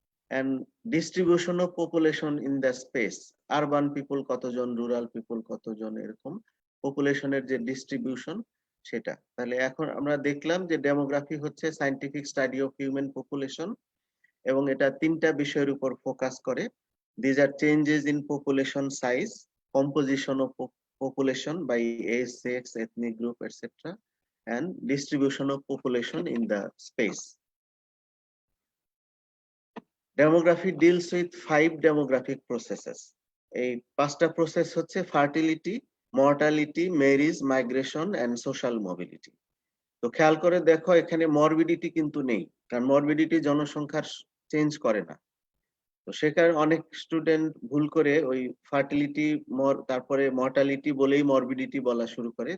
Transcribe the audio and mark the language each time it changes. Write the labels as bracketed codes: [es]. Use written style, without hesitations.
[en] and distribution of population in the space, [bn] urban people কতজন, rural people কতজন, এরকম পপুলেশনের যে ডিস্ট্রিবিউশন সেটা। তাহলে এখন আমরা দেখলাম যে ডেমোগ্রাফি হচ্ছে [en] scientific study of human population [bn] এবং এটা তিনটা বিষয়ের উপর ফোকাস করে। [en] These are changes in population size, composition of population by age, sex, ethnic group, etc., and distribution of population in the space. Demography deals with 5 demographic processes. [bn] এই পাঁচটা process হচ্ছে fertility, mortality, marriage, migration and social mobility. তো খেয়াল করে দেখো এখানে morbidity কিন্তু নেই, কারণ মরবিডিটি জনসংখ্যার চেঞ্জ করে না। তো সেখানে অনেক স্টুডেন্ট ভুল করে ওই ফার্টিলিটি তারপরে মর্টালিটি বলেই মরবিডিটি বলা শুরু করে।